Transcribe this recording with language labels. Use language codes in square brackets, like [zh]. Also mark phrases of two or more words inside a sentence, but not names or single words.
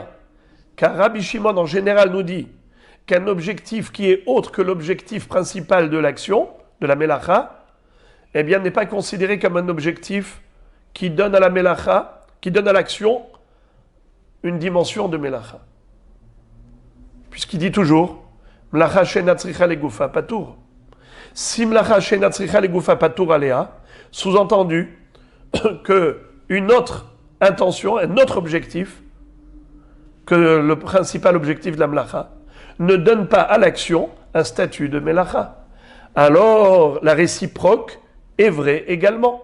[fr] Car Rabbi Shimon, en général, nous dit qu'un objectif qui est autre que l'objectif principal de l'action, de la Melacha, eh bien, n'est pas considéré comme un objectif qui donne à la Melacha, qui donne à l'action une dimension de Melacha. Puisqu'il dit toujours, [he] מלאכה שאינה צריכה לגופה פטור. Si מלאכה שאינה צריכה לגופה פטור עליה, [fr] sous-entendu que une autre intention, un autre objectif, que le principal objectif de la Melacha, ne donne pas à l'action un statut de Melacha. Alors, la réciproque est vraie également.